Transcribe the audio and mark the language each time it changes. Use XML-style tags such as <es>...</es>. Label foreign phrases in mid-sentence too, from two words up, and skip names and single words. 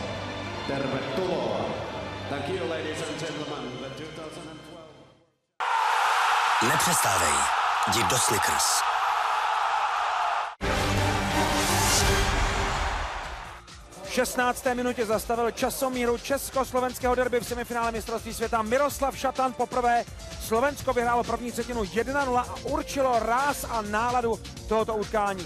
<fi>Tervetuloa.</fi> <en>Thank you, ladies and gentlemen. The 2012...</en> <cs>Nepřestávej, jdi do Slickers. V 16. minutě zastavil časomíru československého derby v semifinále mistrovství světa Miroslav Šatan. Poprvé Slovensko vyhrálo první třetinu 1-0 a určilo ráz a náladu tohoto utkání.</cs>